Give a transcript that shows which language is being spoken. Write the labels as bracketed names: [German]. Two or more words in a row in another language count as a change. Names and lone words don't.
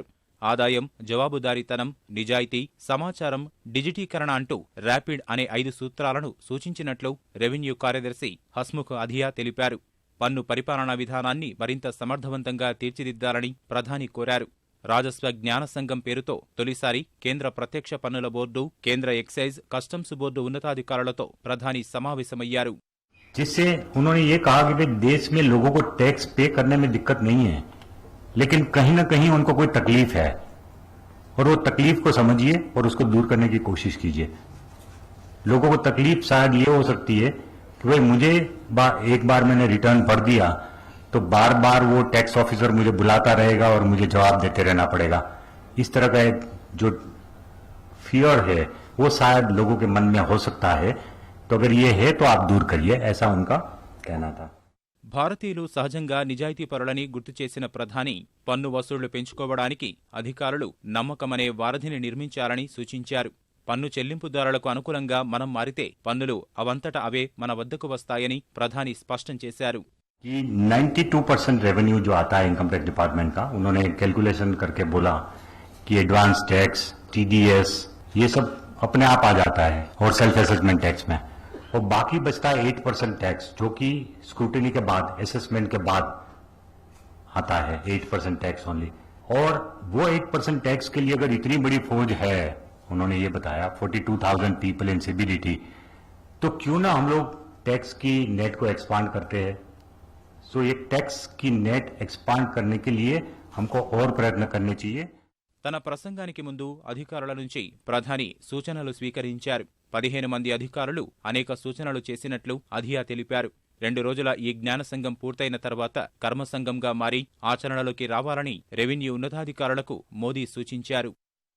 [Telugu] ఆదాయం, జవాబుదారీతనం, నిజాయితీ, సమాచారం, డిజిటీకరణ అంటూ ర్యాపిడ్ అనే 5 సూత్రాలను సూచించినట్లు రెవెన్యూ కార్యదర్శి హస్ముఖ్ అధియా తెలిపారు. పన్ను పరిపాలనా విధానాన్ని మరింత సమర్థవంతంగా తీర్చిదిద్దాలని ప్రధాని కోరారు. రాజస్వ జ్ఞాన సంఘం పేరుతో తొలిసారి కేంద్ర ప్రత్యక్ష పన్నుల బోర్డు, కేంద్ర ఎక్సైజ్, కస్టమ్స్ బోర్డు ఉన్నతాధికారులతో ప్రధాని సమావేశమయ్యారు. [Hindi] जिससे उन्होंने ये कहा कि देश में लोगों को [English] tax pay [Hindi] करने में दिक्कत नहीं है, लेकिन कहीं ना कहीं उनको कोई तकलीफ है और वो तकलीफ को समझिए और उसको दूर करने की कोशिश कीजिए. लोगों को तकलीफ शायद ये हो सकती है कि भाई मुझे एक बार मैंने रिटर्न भर दिया तो बार बार वो [English] tax officer [Hindi] मुझे बुलाता रहेगा और मुझे जवाब देते रहना पड़ेगा. इस तरह का एक जो फियर है वो शायद लोगों के मन में हो सकता है. तो अगर ये है तो आप दूर करिए, ऐसा उनका कहना था. [Telugu] భారతీయులు సహజంగా నిజాయితీపరులని గుర్తు చేసిన ప్రధాని పన్ను వసూళ్లు పెంచుకోవడానికి అధికారులు నమ్మకమనే వారధిని నిర్మించాలని సూచించారు. పన్ను చెల్లింపుదారులకు అనుకూలంగా మనం మారితే పన్నులు అవంతట అవే మన వద్దకు వస్తాయని ప్రధాని స్పష్టం చేశారు. [Hindi] 92% रेवेन्यू जो आता है [English] income tax department [Hindi] का, उन्होंने कैलकुलेशन करके बोला कि [English] advance tax, TDS, [Hindi] ये सब अपने आप आ जाता है और [English] self assessment tax [Hindi] में, और बाकी बचता है 8% टैक्स जो कि स्क्रूटिनी के बाद, असेसमेंट के बाद आता है. [English] 8% tax only. [Hindi] और वो 8% टैक्स के लिए अगर इतनी बड़ी फौज है, उन्होंने ये बताया 42,000 [English] people in CBDT, [Hindi] तो क्यों ना हम लोग टैक्स की नेट को एक्सपांड करते हैं. सो ये टैक्स की नेट एक्सपांड करने के लिए हमको और प्रयत्न करने चाहिए. [Telugu] తన ప్రసంగానికి ముందు అధికారుల నుంచి ప్రధాని సూచనలు స్వీకరించారు. 15 మంది అధికారులు అనేక సూచనలు చేసినట్లు అధియా తెలిపారు. 2 రోజుల ఈ జ్ఞాన సంఘం పూర్తయిన తర్వాత కర్మసంఘంగా మారి ఆచరణలోకి రావాలని రెవెన్యూ ఉన్నతాధికారులకు మోదీ సూచించారు.